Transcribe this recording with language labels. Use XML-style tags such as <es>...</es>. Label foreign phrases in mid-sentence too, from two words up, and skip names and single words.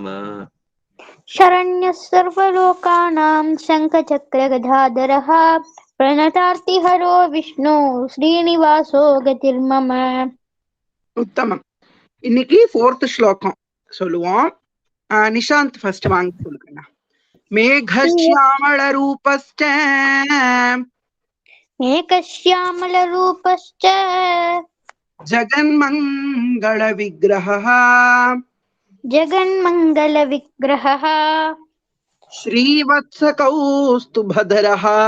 <sa>शरण्यः सर्वलोकानां शङ्खचक्रगदाधरः प्रणतार्तिहरो विष्णु श्रीनिवासो गतिर्मम.</sa> <ta>உத்தமம். இன்னைக்கு 4th ஸ்லோகம் சொல்லுவோம். நிஷாந்த் ஃபர்ஸ்ட் வாங்க சொல்லுங்க. மேகஸ்யாமளரூபஸ்ச</ta> <sa>मेघश्यामलरूपश्च जगन्मङ्गलविग्रहः जगन्मङ्गलविग्रहः श्रीवत्सकौस्तुभधरः</sa>